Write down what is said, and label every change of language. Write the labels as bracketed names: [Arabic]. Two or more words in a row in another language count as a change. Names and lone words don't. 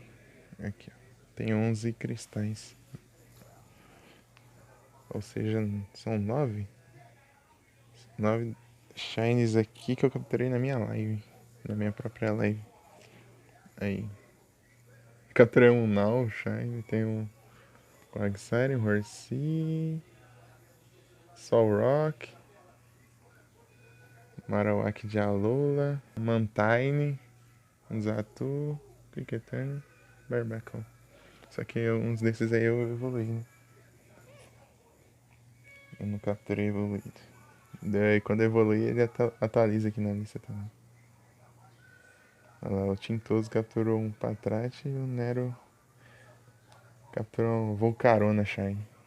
[Portuguese] Aqui, ó. Tem 11 cristais. Ou seja, são 9? 9 shines aqui que eu capturei na minha live. Na minha própria live. Aí. Capturei um Now Shine. Tem um Quagsire, Horsea, Solrock, Marowak de Alola, Mantine, Zatu, Cricketern, Barbacle. Só que uns desses aí eu evoluí, né? Eu não capturei evoluído. Daí quando evolui ele atualiza aqui na lista também. Olha lá, o Tintoso capturou um Patrat e o Nero capturou um Volcarona Shine.